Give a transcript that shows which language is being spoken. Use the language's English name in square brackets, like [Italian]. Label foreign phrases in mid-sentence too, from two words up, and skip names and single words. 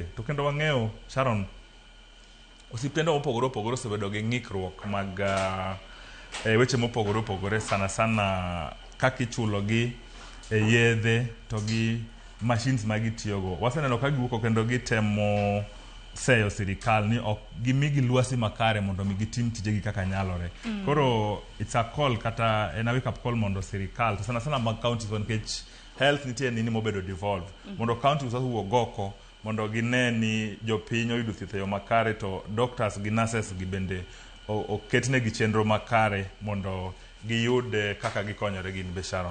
[Luo (Kenya and Tanzania)] To kendo wang'eyo Sharon osiptende mopogore opogore osebedo gi ng'ikruok mag weche mopogore opogore sana sana kaka ichulo gi yedhe to gi machines ma gitiyogo. Waseneno ka giwuok kendo gitemo seyo sirikal ni ok gimigi luasi makare mondo mi gitim tijegi kaka nyalore. Koro [English] it's a call [Luo (Kenya and Tanzania)] kata en [English] a wake up call [Luo (Kenya and Tanzania)] mondo sirikal to sana sana mag counties nikech health nitie nini mobedo devolved mondo counties wuog oko mondo gine ni jopiny oyudo thieth e yo makare to doctors gi nurses gi bende oketne gi chenro makare mondo giyud kaka gikonyore gin be Sharon.